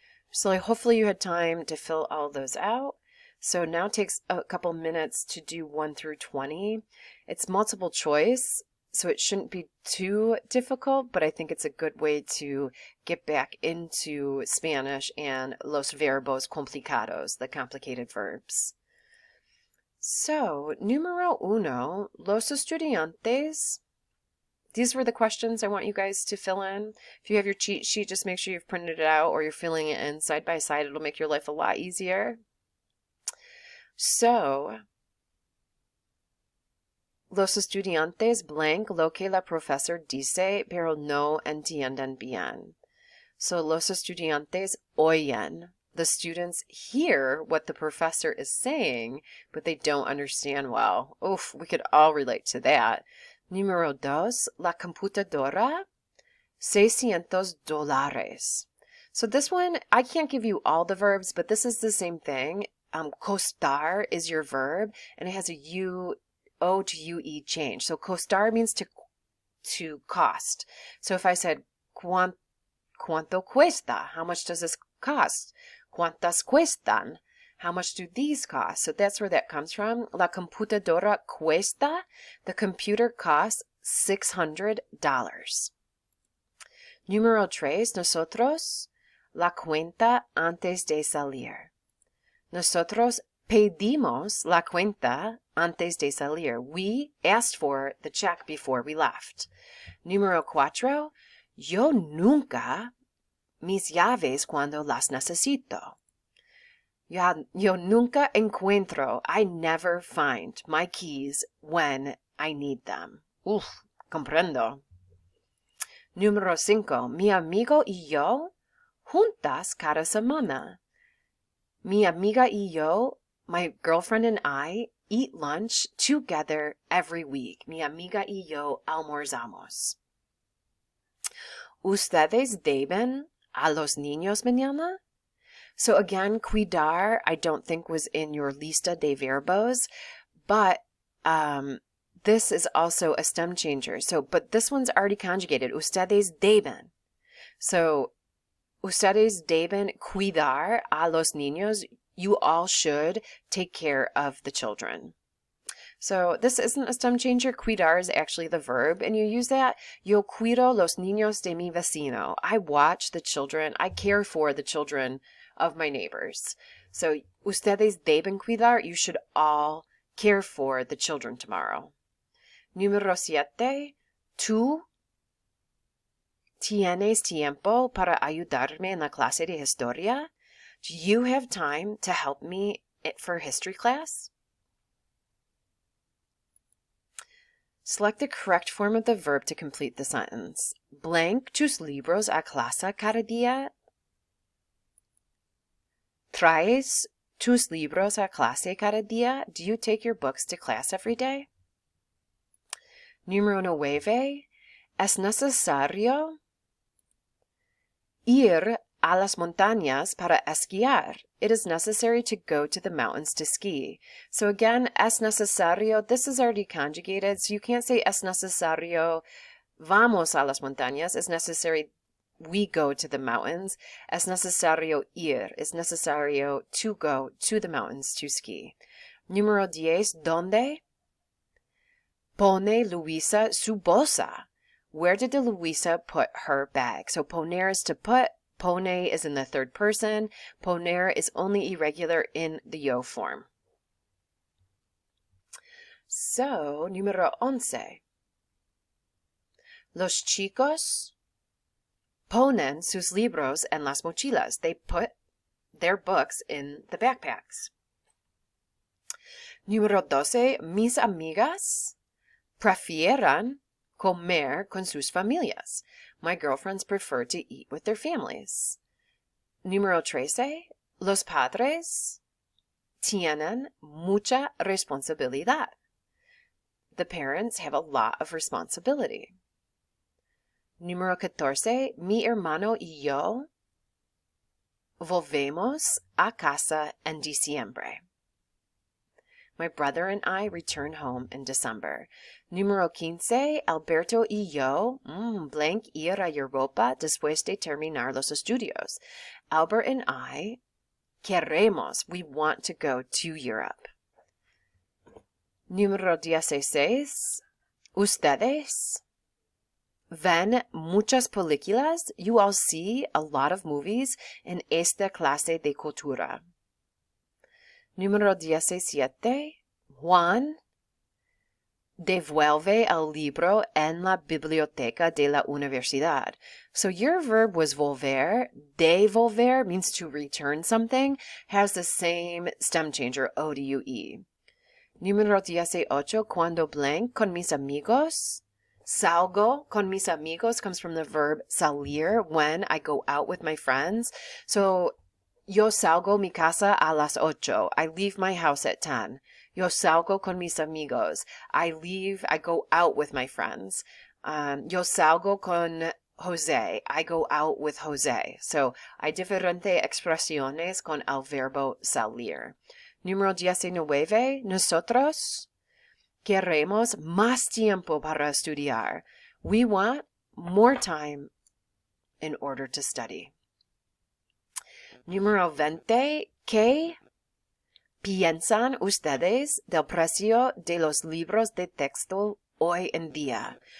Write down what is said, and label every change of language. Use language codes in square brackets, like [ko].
[en] So hopefully you had time to fill all those out. So now it takes a couple minutes to do 1 through 20. It's multiple choice, so it shouldn't be too difficult, but I think it's a good way to get back into Spanish and [es] los verbos complicados, [en] the complicated verbs. [es] So, número uno, los estudiantes. [en] These were the questions I want you guys to fill in. If you have your cheat sheet, just make sure you've printed it out or you're filling it in side by side. It'll make your life a lot easier. [es] So, los estudiantes blank lo que la profesor dice, pero no entienden bien. So, los estudiantes oyen. [en] The students hear what the professor is saying, but they don't understand well. Oof, we could all relate to that. [es] Número dos, la computadora, [en] $600. So this one, I can't give you all the verbs, but this is the same thing. Costar is your verb, and it has a O to UE change. So costar means to cost. So if I said, [es] ¿Cuánto cuesta? [en] How much does this cost? [es] ¿Cuántas cuestan? [en] How much do these cost? So that's where that comes from. [es] La computadora cuesta. [en] The computer costs $600. [es] Número tres, nosotros la cuenta antes de salir. Nosotros pedimos la cuenta antes de salir. [en] We asked for the check before we left. [es] Número cuatro, yo nunca mis llaves cuando las necesito. Yo nunca encuentro, [en] I never find my keys when I need them. [es] Uf, comprendo. Número 5. Mi amigo y yo, juntas cada semana. Mi amiga y yo, [en] my girlfriend and I, eat lunch together every week. [es] Mi amiga y yo almorzamos. Ustedes deben a los niños mañana? [en] So again, cuidar, I don't think was in your [es] lista de verbos, [en] but this is also a stem changer. So, but this one's already conjugated. [es] Ustedes deben. So, ustedes deben cuidar a los niños. [en] You all should take care of the children. So this isn't a stem changer. Cuidar is actually the verb, and you use that. [es] Yo cuido los niños de mi vecino. [en] I watch the children. I care for the children of my neighbors. So [es] ustedes deben cuidar. [en] You should all care for the children tomorrow. [es] Número 7. Tú tienes tiempo para ayudarme en la clase de historia? [en] Do you have time to help me for history class? Select the correct form of the verb to complete the sentence. [es] Blank tus libros a clase cada día. ¿Traes tus libros a clase cada día? [en] Do you take your books to class every day? [es] Número 9. Es necesario ir a las montañas para esquiar. [en] It is necessary to go to the mountains to ski. So again, [es] es necesario, [en] this is already conjugated, so you can't say [es] es necesario vamos a las montañas. [en] It's necessary we go to the mountains. [es] Es necesario ir. [en] It's necesario to go to the mountains to ski. [es] Número 10. ¿Dónde pone Luisa su bolsa? [en] Where did Luisa put her bag? So poner is to put, Pone is in the third person. Poner is only irregular in the yo form. [es] So, número 11. Los chicos ponen sus libros en las mochilas. [en] They put their books in the backpacks. [es] Número 12. Mis amigas prefieran comer con sus familias. [en] My girlfriends prefer to eat with their families. [es] Número 13. Los padres tienen mucha responsabilidad. [en] The parents have a lot of responsibility. [es] Número 14. Mi hermano y yo volvemos a casa en diciembre. [en] My brother and I return home in December. [es] Número 15. Alberto y yo blank ir a Europa después de terminar los estudios. [en] Albert and I [es] queremos, [en] we want to go to Europe. [es] Número 16. Ustedes ven muchas películas. [en] You all see a lot of movies [es] en esta clase de cultura. Número 17. Juan devuelve el libro en la biblioteca de la universidad. [en] So your verb was volver. Devolver means to return something, has the same stem changer, O-D-U-E. [es] Número 18. Cuando blank con mis amigos. Salgo con mis amigos [en] comes from the verb salir, when I go out with my friends. [es] So, yo salgo mi casa a las 8. [en] I leave my house at 10. [es] Yo salgo con mis amigos. [en] I go out with my friends. [es] Yo salgo con Jose. [en] I go out with Jose. [es] So, hay diferentes expresiones con el verbo salir. Número 19. Nosotros queremos más tiempo para estudiar. [en] We want more time in order to study. [es] Número 20. ¿Qué piensan ustedes del precio de los libros de texto hoy en día?